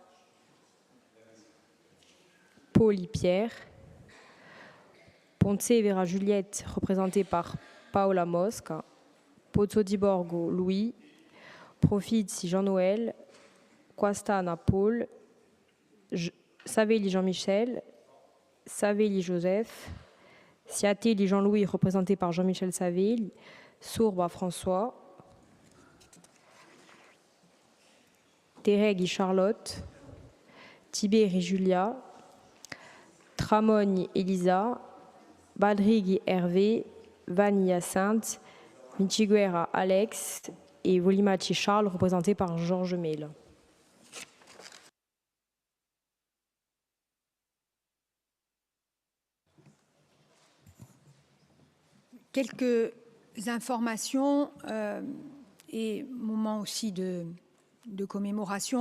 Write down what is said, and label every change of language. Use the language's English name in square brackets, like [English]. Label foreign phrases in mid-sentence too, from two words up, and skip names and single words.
[French] Poli Pierre, Ponce Vera Juliette représentée par Paola Mosca, Pozzo di Borgo Louis, Profizzi Jean-Noël, Quastana Paul, Savelli Jean-Michel, Savelli Joseph, Siatelli Jean-Louis, représenté par Jean-Michel Savelli, Sourba François, Tereghi Charlotte, Tiberi Julia, Tramogni Elisa, Badrighi Hervé, Vanni Hyacinthe, Michiguera Alex et Volimachi Charles, représentés par Georges Mel. Quelques informations et moments aussi de commémoration.